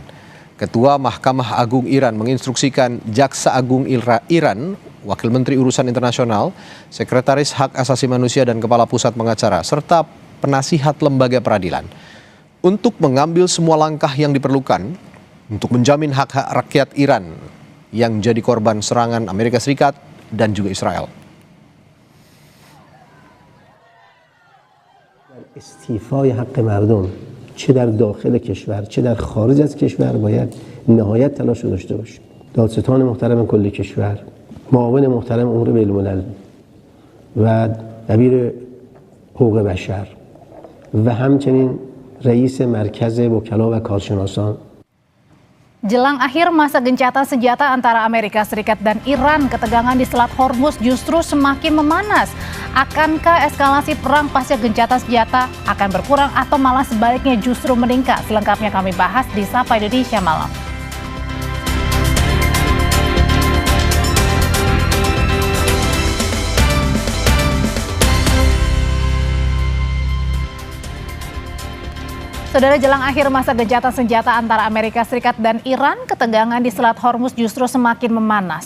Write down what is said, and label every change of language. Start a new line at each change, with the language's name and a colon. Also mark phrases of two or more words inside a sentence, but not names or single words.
Indonesian: Ketua Mahkamah Agung Iran menginstruksikan Jaksa Agung Iran, Wakil Menteri Urusan Internasional, Sekretaris Hak Asasi Manusia dan Kepala Pusat Pengacara, serta penasihat lembaga peradilan untuk mengambil semua langkah yang diperlukan untuk menjamin hak-hak rakyat Iran yang jadi korban serangan Amerika Serikat dan juga Israel.
Persian: استیفای حق مردم چه در داخل کشور چه در خارج از کشور باید نهایت تلاش رو داشته باشیم. دادستان محترم کل کشور، معاون محترم امور بین الملل و دبیر حقوق بشر و همچنین رئیس مرکز وکلا و کارشناسان.
Indonesian: Jelang akhir masa gencatan senjata antara Amerika Serikat dan Iran, ketegangan di Selat Hormuz justru semakin memanas. Akankah eskalasi perang pasca gencatan senjata akan berkurang atau malah sebaliknya justru meningkat? Selengkapnya kami bahas di Sapa Indonesia Malam. Saudara, jelang akhir masa gencatan senjata antara Amerika Serikat dan Iran, ketegangan di Selat Hormuz justru semakin memanas.